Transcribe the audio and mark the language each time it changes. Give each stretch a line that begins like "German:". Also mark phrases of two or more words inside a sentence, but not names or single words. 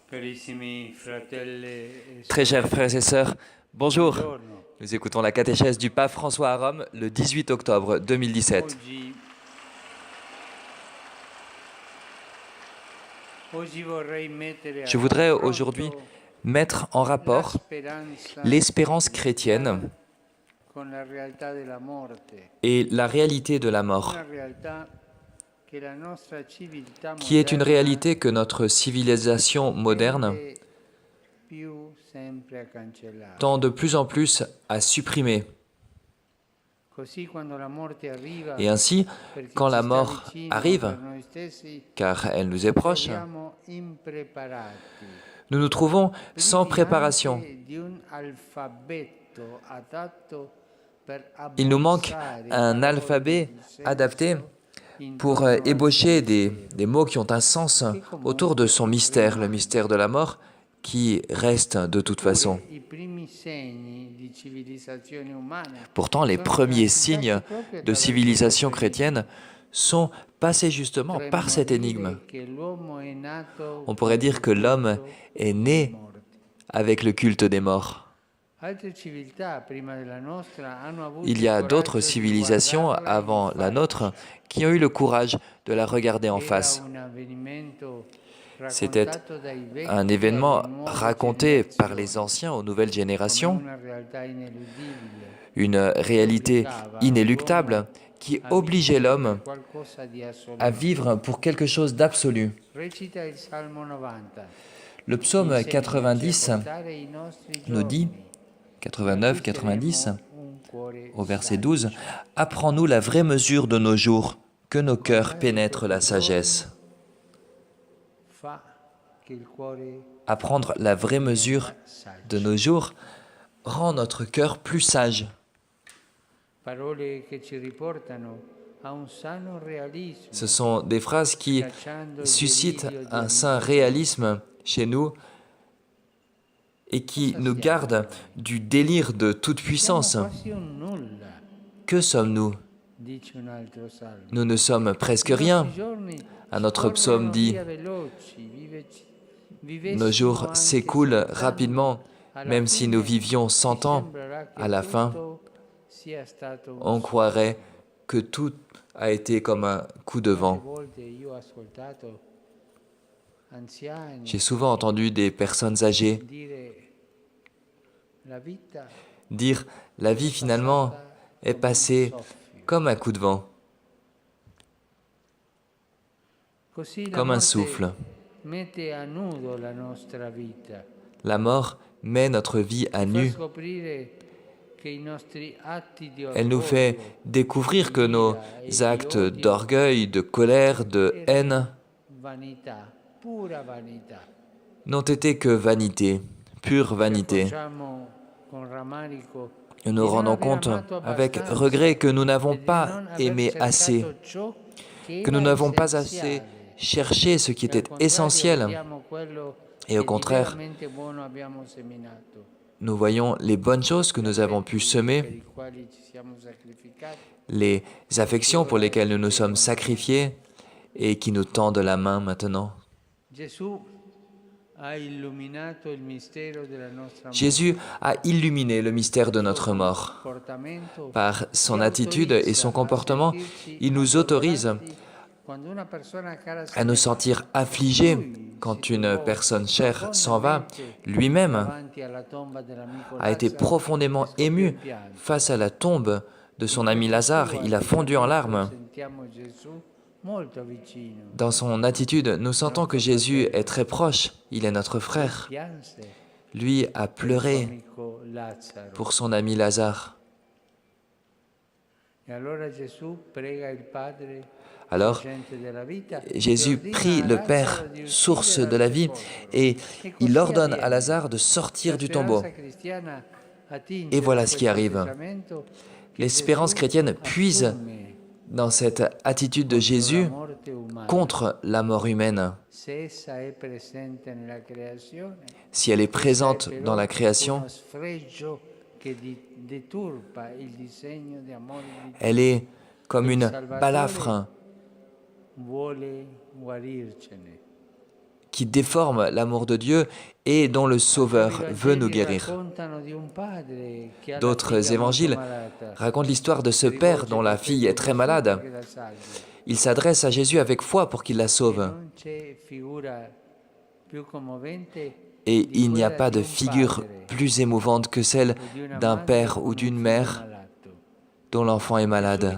Italian: Carissimi fratelli e
French: Très chers
Italian: sorelle,
French: frères et sœurs, bonjour.
Italian: buongiorno.
French: Nous écoutons la catéchèse du pape François à Rome le 18 octobre 2017.
Italian: Oggi vorrei mettere a
French: Je voudrais aujourd'hui
Italian: confronto
French: mettre en
Italian: la
French: rapport
Italian: speranza
French: l'espérance
Italian: cristiana
French: chrétienne
Italian: con la realtà della morte,
French: et la réalité de la mort,
Italian: una realtà che la nostra civiltà
French: qui est une
Italian: moderna
French: réalité que notre civilisation moderne
Italian: tende più sempre a cancellare.
French: tend de plus en plus à supprimer.
Italian: Così quando la morte arriva,
French: Et ainsi,
Italian: perché
French: quand
Italian: ci
French: la
Italian: sta
French: mort
Italian: vicino
French: arrive,
Italian: per noi stessi,
French: car elle nous est proche,
Italian: troviamo impreparati.
French: nous nous trouvons sans
Italian: Privi
French: préparation.
Italian: anche di un alfabeto adatto per
French: Il nous manque
Italian: abbozzare
French: un
Italian: parole
French: alphabet
Italian: di senso
French: adapté pour
Italian: intorno al
French: ébaucher
Italian: suo mistero,
French: des mots qui ont un sens
Italian: che
French: autour de
Italian: comunque
French: son mystère, le
Italian: rimane.
French: mystère de la mort, qui reste de toute
Italian: Eppure
French: façon.
Italian: i primi segni di civilizzazione umana
French: Pourtant, les
Italian: sono
French: premiers
Italian: transitati
French: signes
Italian: proprio
French: de
Italian: attraverso
French: civilisation
Italian: questo
French: chrétienne sont passés justement par
Italian: Potremmo
French: cette énigme.
Italian: dire che l'uomo è nato
French: On pourrait
Italian: con
French: dire
Italian: il
French: que l'homme
Italian: culto
French: est
Italian: dei
French: né
Italian: morti.
French: avec le culte des morts.
Italian: Altre civiltà prima della nostra hanno avuto
French: Il y
Italian: il
French: a d'autres
Italian: coraggio di
French: civilisations
Italian: guardarla in
French: avant la nôtre
Italian: faccia.
French: qui ont eu le courage de la regarder en
Italian: Era
French: face.
Italian: un avvenimento
French: C'était
Italian: raccontato dai
French: un
Italian: vecchi
French: événement
Italian: alle nuove
French: raconté par les
Italian: generazioni
French: anciens aux nouvelles
Italian: come
French: générations,
Italian: una realtà ineludibile
French: une
Italian: che
French: réalité
Italian: obbligava l'uomo
French: inéluctable qui
Italian: a
French: obligeait
Italian: vivere
French: l'homme
Italian: per qualcosa di
French: à
Italian: assoluto.
French: vivre pour quelque chose d'absolu.
Italian: Recita il Salmo 90.
French: Le psaume
Italian: Insegnaci a
French: 90
Italian: portare i nostri
French: nous dit,
Italian: giorni,
French: 89-90,
Italian: acquisteremo un cuore
French: au verset
Italian: saggio.
French: 12, « Apprends-nous la vraie mesure de nos jours, que nos cœurs
Italian: Guardare
French: pénètrent la
Italian: questi giorni
French: sagesse. »
Italian: fa che il cuore
French: Apprendre la vraie mesure
Italian: diventa
French: de
Italian: saggio.
French: nos jours rend notre cœur plus sage.
Italian: Parole che ci riportano a un sano realismo,
French: Ce sont des phrases qui
Italian: cacciando il
French: suscitent
Italian: delirio di
French: un sain
Italian: onnipotenza.
French: réalisme chez nous et qui nous gardent du délire de toute
Italian: Siamo
French: puissance.
Italian: quasi un nulla,
French: Que sommes-nous?
Italian: dice un altro salmo.
French: Nous ne sommes presque
Italian: I
French: rien.
Italian: nostri giorni
French: Un autre psaume
Italian: scorrono
French: dit
Italian: via veloci,
French: « Nos
Italian: vivessimo
French: jours
Italian: anche
French: s'écoulent
Italian: 100 anni,
French: rapidement,
Italian: alla
French: même si nous
Italian: fine
French: vivions
Italian: ci
French: 100 ans.
Italian: sembrerà che
French: À la fin,
Italian: tutto sia stato un
French: on croirait que tout a été comme un coup de
Italian: Quante
French: vent.
Italian: volte io ho ascoltato anziani
French: J'ai souvent entendu des personnes âgées
Italian: dire la vita
French: dire « La vie finalement est passée comme un coup de vent,
Italian: Così la
French: comme un
Italian: morte
French: souffle.
Italian: mette a nudo la nostra vita,
French: La mort met notre vie à
Italian: fa
French: nu.
Italian: scoprire che i nostri atti di
French: Elle nous fait
Italian: orgoglio,
French: découvrir que
Italian: di
French: nos
Italian: ira e di
French: actes
Italian: odio
French: d'orgueil, de colère, de haine
Italian: erano vanità, pura vanità.
French: n'ont été que vanité, pure
Italian: Ci
French: vanité.
Italian: accorgiamo con rammarico
French: Nous
Italian: di
French: nous
Italian: non
French: rendons
Italian: aver
French: compte
Italian: amato
French: avec
Italian: abbastanza
French: regret que nous n'avons
Italian: e di
French: pas
Italian: non aver
French: aimé assez,
Italian: cercato ciò che
French: que nous
Italian: era
French: n'avons pas assez
Italian: essenziale.
French: cherché ce qui
Italian: E al
French: était
Italian: contrario
French: essentiel.
Italian: vediamo quello
French: Et au
Italian: che di
French: contraire,
Italian: veramente buono abbiamo seminato,
French: nous voyons les bonnes choses que nous avons pu
Italian: affetti per
French: semer,
Italian: i quali ci siamo sacrificati,
French: les affections pour lesquelles nous nous sommes sacrifiés et qui nous tendent la main maintenant.
Italian: Gesù ha illuminato il mistero della nostra morte.
French: Jésus a illuminé le mystère de notre mort.
Italian: Comportamento
French: Par son
Italian: ci
French: attitude et son
Italian: autorizza a
French: comportement,
Italian: sentirci
French: il nous autorise
Italian: addolorati quando una persona cara se
French: à nous
Italian: ne va.
French: sentir affligés
Italian: Lui
French: quand
Italian: si
French: une
Italian: trovò
French: personne chère s'en va.
Italian: profondamente
French: Lui-même
Italian: davanti alla tomba dell'amico
French: a été
Italian: Lazzaro
French: profondément
Italian: e scoppiò
French: ému
Italian: in pianto.
French: face à la tombe de son
Italian: In
French: ami
Italian: questo
French: Lazare.
Italian: suo
French: Il a fondu en
Italian: atteggiamento
French: larmes.
Italian: sentiamo Gesù molto vicino.
French: Dans son attitude, nous sentons que Jésus est très proche. Il est notre frère.
Italian: Pianse
French: Lui a
Italian: per il suo
French: pleuré
Italian: amico Lazzaro.
French: pour son ami Lazare.
Italian: E allora Gesù prega il Padre,
French: Alors,
Italian: sorgente della vita,
French: Jésus
Italian: e ordina
French: prie
Italian: a
French: le
Italian: Lazzaro
French: Père,
Italian: di
French: source
Italian: uscire
French: de
Italian: dal
French: la vie,
Italian: sepolcro.
French: et
Italian: E
French: il
Italian: così
French: ordonne à
Italian: avviene.
French: Lazare de
Italian: La
French: sortir du tombeau.
Italian: speranza cristiana attinge
French: Et voilà
Italian: da
French: ce qui
Italian: questo
French: arrive.
Italian: atteggiamento che
French: L'espérance
Italian: Gesù
French: chrétienne puise
Italian: assume
French: dans cette attitude de
Italian: contro la
French: Jésus
Italian: morte umana.
French: contre la mort humaine.
Italian: Se essa è presente nella creazione,
French: Si elle est
Italian: essa è
French: présente
Italian: però
French: dans la création,
Italian: uno sfregio che deturpa il disegno di amore di Dio.
French: elle est comme une
Italian: Salvatore
French: balafre
Italian: vuole guarircene.
French: qui qui déforme l'amour de Dieu et dont le Sauveur veut nous guérir. D'autres évangiles racontent l'histoire de ce père dont la fille est très malade. Il s'adresse à Jésus avec foi pour qu'il la sauve. Et il n'y a pas de figure plus émouvante que celle d'un père ou d'une mère dont l'enfant est malade.